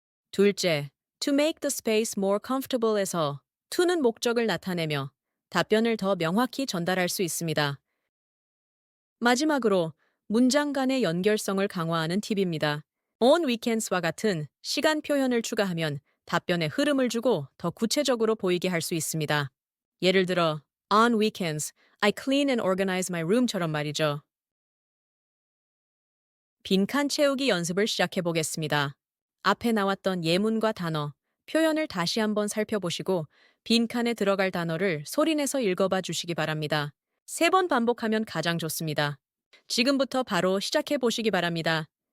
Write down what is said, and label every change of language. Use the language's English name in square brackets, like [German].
[Korean] 둘째, [English] to make the space more comfortable [Korean] 에서 to는 목적을 나타내며 답변을 더 명확히 전달할 수 있습니다. 마지막으로 문장 간의 연결성을 강화하는 팁입니다. [English] on weekends [Korean] 와 같은 시간 표현을 추가하면 답변에 흐름을 주고 더 구체적으로 보이게 할 수 있습니다. 예를 들어 [English] On weekends, I clean and organize my room [Korean] 처럼 말이죠. 빈칸 채우기 연습을 시작해 보겠습니다. 앞에 나왔던 예문과 단어, 표현을 다시 한번 살펴보시고 빈칸에 들어갈 단어를 소리내서 읽어봐 주시기 바랍니다. 3번 반복하면 가장 좋습니다. 지금부터 바로 시작해 보시기 바랍니다.